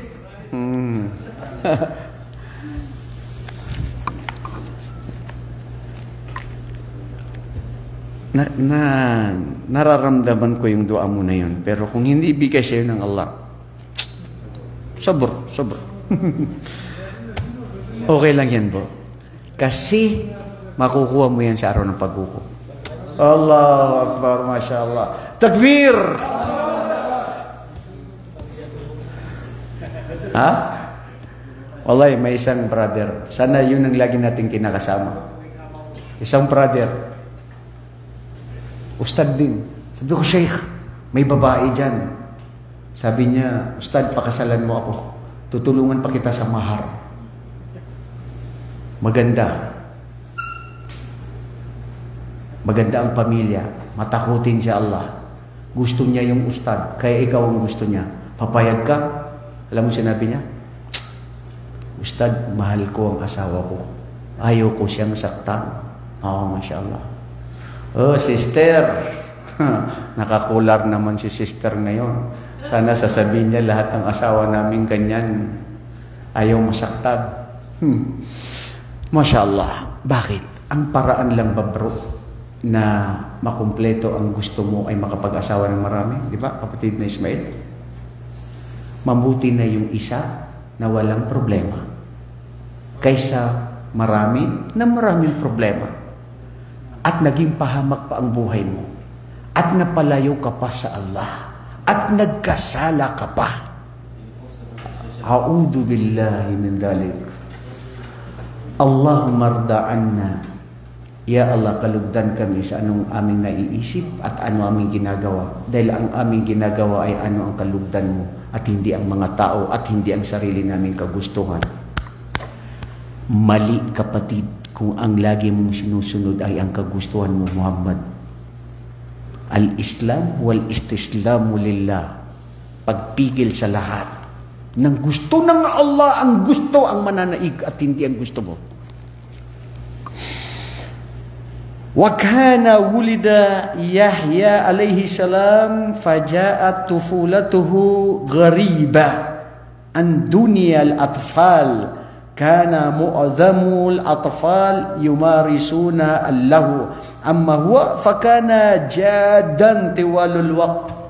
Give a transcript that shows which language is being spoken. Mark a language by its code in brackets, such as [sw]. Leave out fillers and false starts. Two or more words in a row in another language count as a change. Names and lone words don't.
[tl] Nararamdaman ko yung dua mo na yun. Pero kung hindi ibigay sa'yo ng Allah, sabr. Okay lang yan, bro. Kasi makukuha mo yan sa araw ng paghukom. [ar] الله أكبر ما شاء الله تكبير! [tl] Ha? Wallahi, may isang brother. Sana yun ang lagi nating kinakasama. Isang brother. Ustad din. Sabi ko, Sheikh, may babae dyan. Sabi niya, Ustad, pakasalan mo ako. Tutulungan pa kita sa mahar. Maganda. Maganda ang pamilya. Matakutin siya Allah. Gusto niya yung ustad. Kaya ikaw ang gusto niya. Papayag ka? Alam mo sinabi niya? Ustad, mahal ko ang asawa ko. Ayaw ko siyang saktan. [ar] ما شاء الله. [tl] Oh, sister. Nakakular naman si sister ngayon. Sana sasabihin niya lahat ng asawa namin ganyan. Ayaw masaktan. [ar] ما شاء الله. [tl] Bakit? Ang paraan lang ba, bro, na makumpleto ang gusto mo ay makapag-asawa ng marami? Di ba, kapatid na Ismail? Mabuti na yung isa na walang problema kaysa marami na maraming problema at naging pahamak pa ang buhay mo at napalayo ka pa sa Allah at nagkasala ka pa. [ar] أعوذ بالله من ذلك. اللهم ارض عنا. يا الله, [tl] kalugdan kami sa anong aming naiisip at ano aming ginagawa. Dahil ang aming ginagawa ay ano ang kalugdan mo at hindi ang mga tao at hindi ang sarili naming kagustuhan. Mali, kapatid, kung ang lagi mong sinusunod ay ang kagustuhan mo, Muhammad. [ar] الإسلام والاستسلام لله. [tl] Pagpigil sa lahat. Nang gusto ng Allah ang gusto ang mananaig at hindi ang gusto mo. [ar] وَكَانَ وُلِدَ يَحْيَى عَلَيْهِ السَّلَامُ فَجَاءَتْ طُفُولَتُهُ غَرِيبًا عَنْ دُنْيَا الْأَطْفَالِ كَانَ مُعْظَمُ الْأَطْفَالِ يُمَارِسُونَ اللَّهُ أَمَّا هُوَ فَكَانَ جَادًا طِوَالُ الْوَقْتِ.